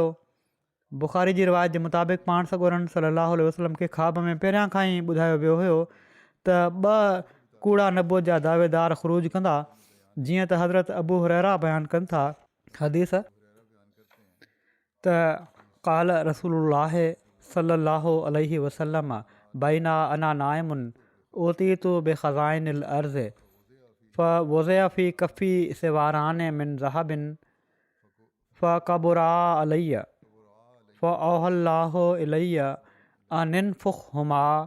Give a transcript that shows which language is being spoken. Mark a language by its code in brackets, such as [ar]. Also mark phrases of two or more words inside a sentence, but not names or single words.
[sd] बुख़ारी जी रिवायत जे मुताबिक़ पाण सॻोरनि सलाहु वसलम खे ख़्वाब में पहिरियां खां ई ॿुधायो वियो हुयो त 2 कूड़ा नबूअत जा दावेदार ख़ुरूज कंदा जीअं त हज़रत अबू हुरैरा बयानु कनि था हदीस [ar] त قال رسول الله صلى الله عليه وسلم بينا أنا نائم أوتيت بخزائن الأرض فوضع في كفي سواران من ذهب فكبرا علي فأوحى الله إلي أن انفخهما